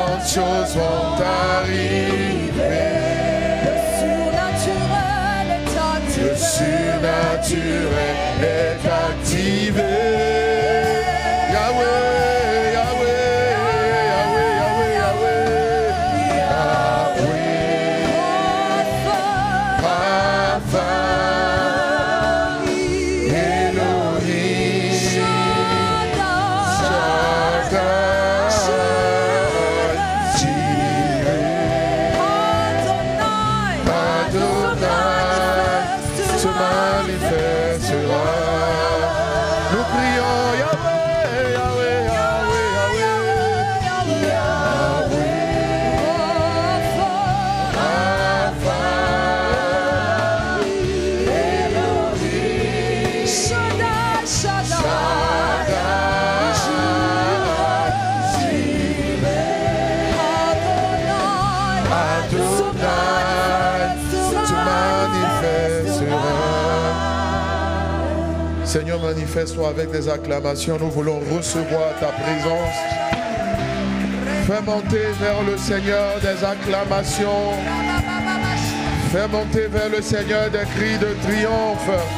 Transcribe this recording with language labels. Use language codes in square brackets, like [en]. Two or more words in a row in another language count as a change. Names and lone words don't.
[fr] choses vont arriver. Le surnaturel est activé. Le surnaturel est activé. Yahweh, Yahweh, Yahweh, Yahweh, Yahweh, Yahweh. Rapha, Elohim, Shaddai, Jireh, Adonai, se manifestera. Nous prions Yahweh, Yahweh, Yahweh, Yahweh, Rapha, Elohim, Shaddai, Jireh, Adonai, se manifestera. Seigneur, manifeste-toi avec des acclamations. Nous voulons recevoir ta présence. Fais monter vers le Seigneur des acclamations. Fais monter vers le Seigneur des cris de triomphe.